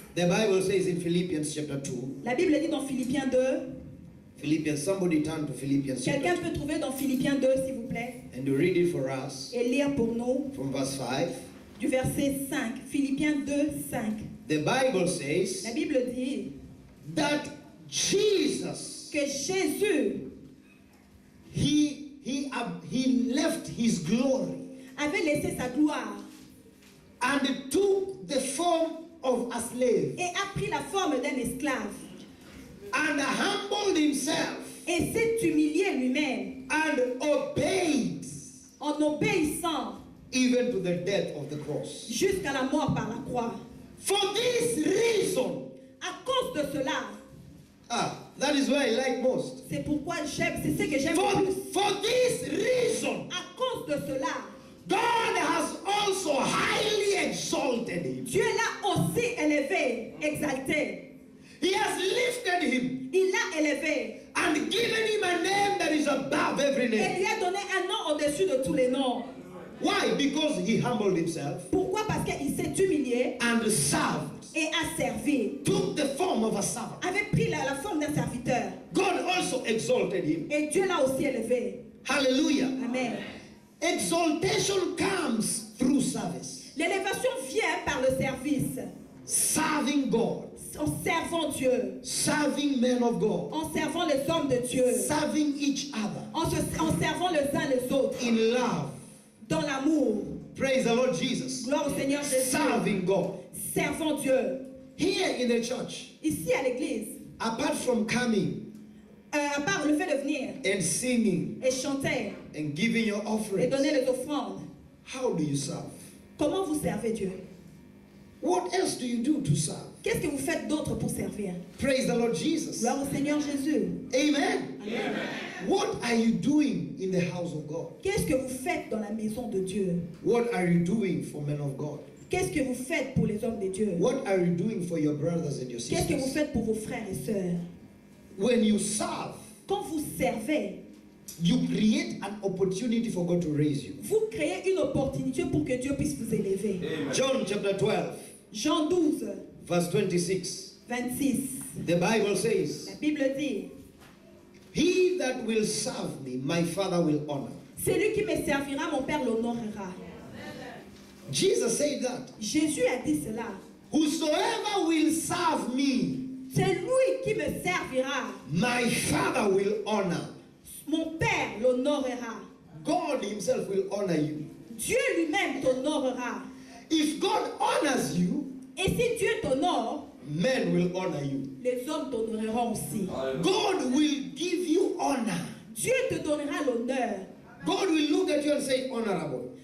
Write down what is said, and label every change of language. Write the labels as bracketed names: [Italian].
[English] The Bible says in Philippians chapter 2. [French] La Bible dit dans Philippiens 2. [English] Philippians, somebody turn to Philippians chapter [French] Quelqu'un [English] 2 [French] peut trouver dans Philippiens 2, s'il vous plaît, [English] and you read it for us [French] et lire pour nous [English] from verse 5. [French] du verset 5. Philippiens 2, 5. [English] The Bible says [French] La Bible dit [English] that Jesus, [French] que Jésus [English] he left his glory [French] avait laissé sa gloire [English] and took the form of a slave [French] et a pris la forme d'un esclave [English] and humbled himself [French] et s'est humilié lui-même [English] and obeyed [French] en obéissant [English] even to the death of the cross. [French] jusqu'à la mort par la croix. [English] For this reason, [French] À cause de cela, [English] that is why I like most. [French] c'est pourquoi j'aime, c'est ce que j'aime le plus. [English] For this reason, [French] À cause de cela, [English] God has also highly exalted him. [French] Dieu l'a aussi élevé, exalté. [English] He has lifted him [French] Il l'a élevé [English] and and given him a name that is above every [French] Et [English] name. [French] lui a donné un nom au-dessus de tous les noms. [English] Why? Because he humbled himself [French] Pourquoi? Parce qu'il s'est humilié [English] and served. [French] et a servi. [English] Took the form of a servant. [French] Avait pris la forme d'un serviteur. [English] God also exalted him. [French] Et Dieu l'a aussi élevé. [English] Hallelujah. Amen. Exaltation comes through service. [French] L'élévation vient par le service. [English] Serving God. [French] En servant Dieu. [English] Serving men of God. [French] En servant les hommes de Dieu. [English] Serving each other. [French] En servant les uns les autres. [English] In love. [French] Dans l'amour. [English] Praise the Lord Jesus. [French] Gloire au Seigneur Jésus. [English] Serving God. [French] Servant Dieu. [English] Here in the church, [French] Ici à l'église, [English] apart from coming [French] à part le fait de venir [English] and singing [French] et chanter [English] and giving your [French] et [English] offerings, [French] donner les offrandes, [English] how do you serve? [French] comment vous servez Dieu? [English] What else do you do to serve? [French] Qu'est-ce que vous faites d'autre pour servir? [English] Praise the Lord Jesus. [French] Gloire au Seigneur Jésus. Amen. Amen. [English] What are you doing in the house of God? [French] Qu'est-ce que vous faites dans la maison de Dieu? [English] What are you doing for men of God? [French] Qu'est-ce que vous faites pour les hommes de Dieu? [English] What are you doing for your brothers and your [French] Qu'est-ce que vous [English] sisters? [French] faites pour vos frères et sœurs? [English] When you serve, [French] Quand vous servez, [English] you create an opportunity for God to raise you. [French] vous créez une opportunité pour que Dieu puisse vous élever. [English] John chapter 12, [French] Jean 12, [English] verse 26. [French] 26. [English] The Bible says, [French] La Bible dit, [English] he that will serve me, my Father will honor. [French] celui qui me servira, mon Père l'honorera. [English] Jesus said that. [French] Jésus a dit cela. [English] Whosoever will serve me, [French] Celui qui me servira, [English] my Father will honor. [French] mon Père l'honorera. [English] God himself will honor you. [French] Dieu lui-même t'honorera. [English] If God honors you, [French] Et si Dieu t'honore, [English] men will honor you. [French] les hommes t'honoreront aussi. [English] God will give you honor. [French] Dieu te donnera l'honneur. [English] God will look at you and say, honorable.